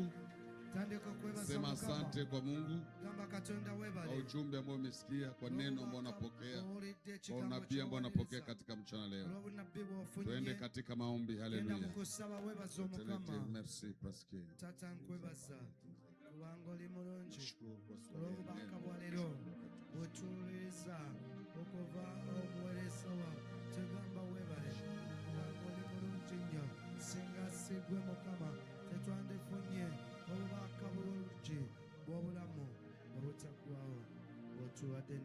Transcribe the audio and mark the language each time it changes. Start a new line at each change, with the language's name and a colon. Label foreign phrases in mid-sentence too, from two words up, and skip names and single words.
Swahili: Sema asante kwa Mungu kwa ujumbe ambao umesikia, kwa neno ambao unapokea, kwa unabii ambao unapokea katika mchana leo. Tuende katika maombi. Haleluya.
French: Merci Pascal.
Ganda: tetwandefunye obubaka bulungi bw'obulamu obutaggwaawo otuwadde